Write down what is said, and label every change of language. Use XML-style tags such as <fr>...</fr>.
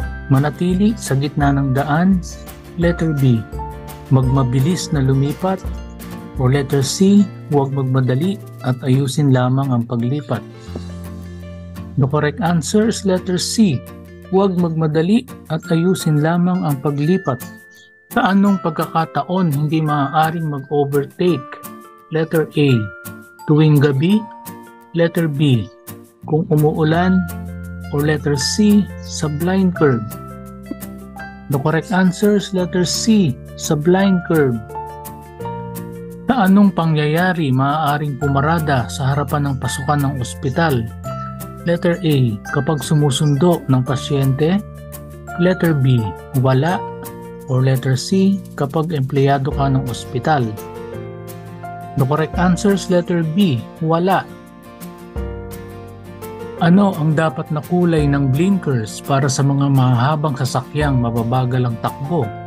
<tl>Manatili sa gitna ng daan. Letter B. Magmabilis na lumipat. Or letter C. Huwag magmadali at ayusin lamang ang paglipat.</tl> <en>The correct answer is letter C.</en> <tl>Huwag magmadali at ayusin lamang ang paglipat. Sa anong pagkakataon hindi maaaring mag-overtake? Letter A. Tuwing gabi. Letter B. Kung umuulan. Or letter C. Sa blind curve.</tl> <en>The correct answer is letter C.</en> <tl>Sa blind curve. Sa Sa anong pangyayari maaaring pumarada sa harapan ng pasukan ng ospital? Letter A, kapag sumusundo ng pasyente. Letter B, wala. Or letter C, kapag empleyado ka ng ospital.</tl> <en>The correct answer is letter B,</en> <tl>wala. Ano ang dapat na kulay ng blinkers para sa mga mahahabang sasakyang mababagal ang takbo?</tl>